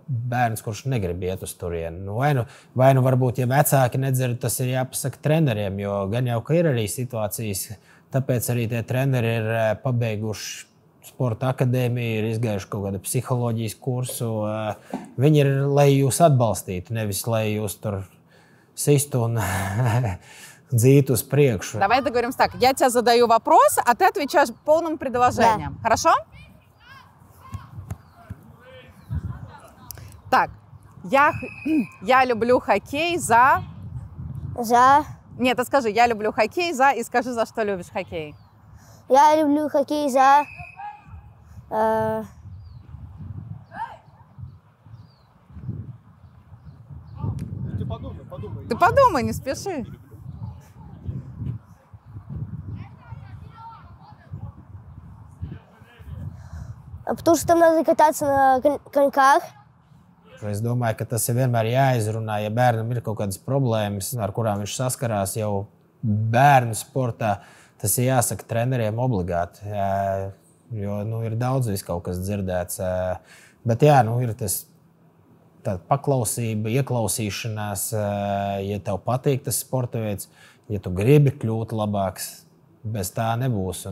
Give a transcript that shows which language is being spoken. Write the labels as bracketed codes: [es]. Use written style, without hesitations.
[lv] Bērns, kurš negrib iet uz turieni. Vai varbūt, ja vecāki nedzird, tas ir jāpasaka treneriem, jo gan jau, ka ir arī situācijas, tāpēc arī tie treneri ir pabeiguši sporta akadēmiju, ir izgājuši kaut kādu psiholoģijas kursu. Viņi ir, lai jūs atbalstītu, nevis lai jūs tur sistu un дзит uz priekšu. [ru] Давай договоримся так. Я тебе задаю вопрос, а ты отвечаешь полным предложением. Да. Хорошо? Так. Я люблю хоккей за... Нет, ты скажи, я люблю хоккей за... И скажи, за что любишь хоккей. Я люблю хоккей за... Ты подумай, не спеши. Потому что там надо кататься на коньках. [lv] Es domāju, ka tas ir vienmēr jāizrunā, ja bērnam ir kaut kādas problēmas, ar kurām viņš saskarās jau bērnu sportā. Tas ir jāsaka treneriem obligāti, jo ir daudz kaut kas dzirdēts. Bet jā, ir tas tāda paklausība, ieklausīšanās, ja tev patīk tas sporta veids, ja tu gribi kļūt labāks, bez tā nebūs.